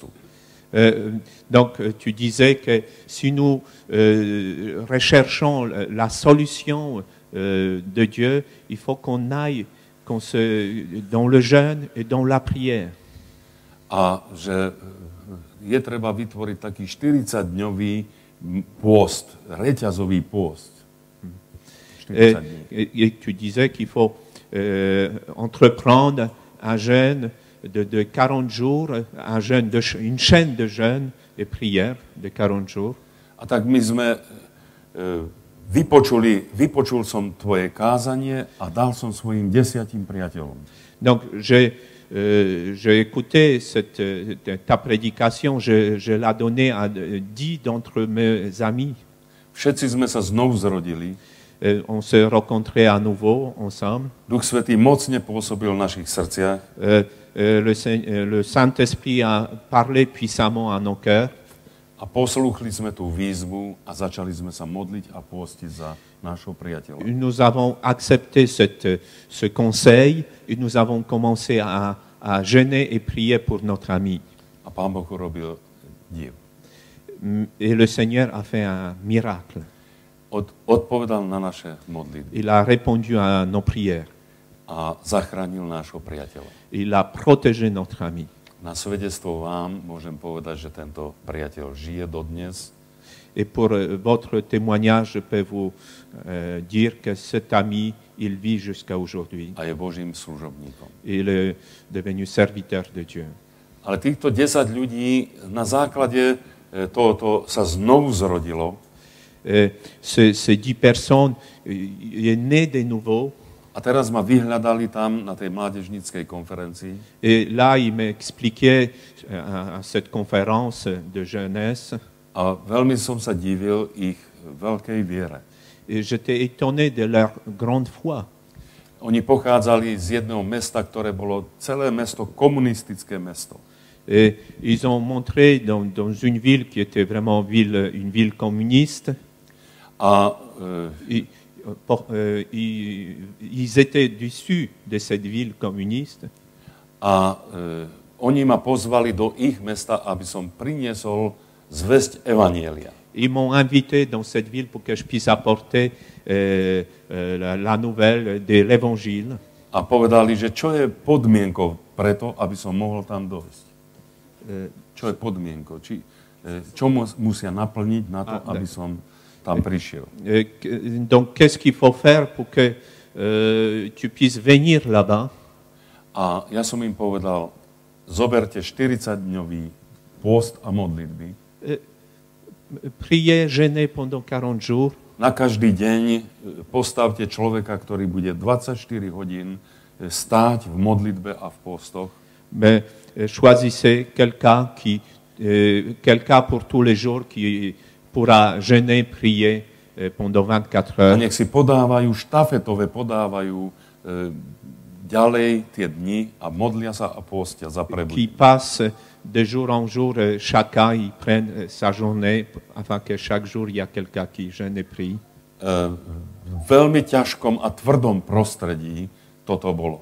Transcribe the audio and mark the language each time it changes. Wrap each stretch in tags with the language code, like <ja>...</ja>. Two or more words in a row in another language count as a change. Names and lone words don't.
<fr>Donc tu disais que si nous recherchons la solution de Dieu, il faut qu'on aille dans le jeûne et dans la prière.</fr> <sk>A že je treba vytvoriť taký 40-dňový pôst, reťazový pôst.</sk> <fr>Et tu disais qu'il faut entreprendre un jeûne de 40 jours, une chaîne de jeûne et prière de 40 jours.</fr> <sk>A tak my sme vypočul som tvoje kázanie a dal som svojim 10 priateľom.</sk> <fr>Donc j'ai écouté ta prédication, je l'ai donnée à 10 d'entre mes amis.</fr> <sk>Všetci sme sa znovu zrodili.</sk> <fr>On s'est rencontrés à nouveau ensemble.</fr> <sk>Duch Svätý mocne pôsobil v našich srdciach.</sk> <fr>Le Saint-Esprit a parlé puissamment à nos cœurs.</fr> <sk>A poslúchli sme tú výzvu a začali sme sa modliť a pôstiť za nášho priateľa.</sk> <fr>Nous avons accepté ce conseil et nous avons commencé à jeûner et prier pour notre ami.</fr> <sk>A Pán Boh urobil div.</sk> <fr>Et le Seigneur a fait un miracle.</fr> <sk>Odpovedal na naše modlitby</sk> <fr>Il a répondu à nos prières.</fr> <sk>a zachránil nášho priateľa.</sk> <fr>Il a protégé notre ami.</fr> <sk>Na svedectvo vám môžem povedať, že tento priateľ žije dodnes.</sk> <fr>Et pour votre témoignage, je peux vous dire que cet ami, il vit jusqu'à aujourd'hui.</fr> <sk>A je Božím služobníkom.</sk> <fr>Il est devenu serviteur de Dieu.</fr> <sk>Ale týchto 10 ľudí na základe tohoto sa znovu zrodilo.</sk> <fr>Ces 10 personnes, il est né de nouveau.</fr> <sk>A teraz ma vyhľadali tam na tej mládežníckej konferencii.</sk> <fr>Et là, il m'expliquait à cette conférence de jeunesse.</fr> <sk>A veľmi som sa divil ich veľkej viere.</sk> <fr>Et j'étais étonné de leur grande foi.</fr> <sk>Oni pochádzali z jedného mesta, ktoré bolo celé mesto, komunistické mesto.</sk> <fr>Et ils ont montré dans une ville qui était vraiment une ville communiste.</fr> <sk>A</sk> <fr>ils étaient issus de cette ville communiste.</fr> <sk>A oni ma pozvali do ich mesta, aby som priniesol zvesť evanjelia.</sk> <fr>Ils m'ont invité dans cette ville pour que je puisse apporter la nouvelle de l'évangile.</fr> <sk>A povedali, že čo je podmienkou preto, aby som mohol tam dojsť. Čo je podmienkou? Čo musia naplniť na to, aby som tam prišiel?</sk> <fr>Donc, qu'est-ce qu'il faut faire pour que tu puisses venir là-bas?</fr> <sk>A ja som im povedal, zoberte 40-dňový pôst a modlitby.</sk> <fr>Priez, jeûnez pendant 40 jours.</fr> <sk>Na každý deň postavte človeka, ktorý bude 24 hodín stáť v modlitbe a v postoch.</sk> <fr>Mais choisissez quelqu'un pour tous les jours qui pourra jeûner, prier pendant 24</fr> <sk>A</sk> <fr>heures.</fr> <sk>nech si podávajú ďalej tie dni a modlia sa a postia za</sk> <fr>Qui</fr> <sk>prebudenie.</sk> <fr>passe de jour en jour, chacun il prenne sa journée, afin que chaque jour il y a quelqu'un qui jeûne et prie.</fr> <sk>V veľmi ťažkom a tvrdom prostredí toto bolo.</sk>